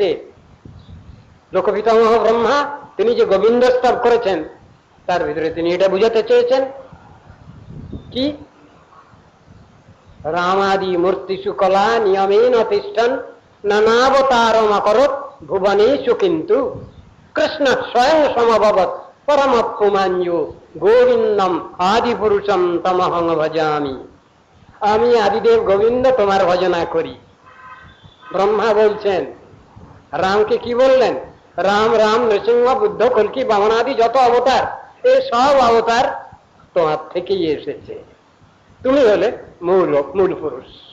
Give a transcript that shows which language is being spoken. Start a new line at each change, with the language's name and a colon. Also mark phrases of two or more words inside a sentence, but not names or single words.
Bangla: লোকপিতামহ ব্রহ্মা তিনি যে গোবিন্দ স্তব করেছেন, তার ভিতরে তিনি এটা বুঝাতে চেয়েছেন কি?
Sanskrit: রামাদি মূর্তিষু কলা নিয়মেন তিষ্ঠন নানাবতারম অকরৎ ভুবনেষু কিন্তু কৃষ্ণ স্বয়ং সমভবৎ পরম পুমাঞ্জু গোবিন্দম আদি পুরুষম তমহং ভজামি।
Bangla: আমি আদিদেব গোবিন্দ তোমার ভজনা করি। ব্রহ্মা বলছেন, রামকে কি বললেন? রাম নৃসিংহ বুদ্ধ কল্কি বামনাদি যত অবতার, এই সব অবতার তোমার থেকেই এসেছে। তুমি হলে মূল পুরুষ।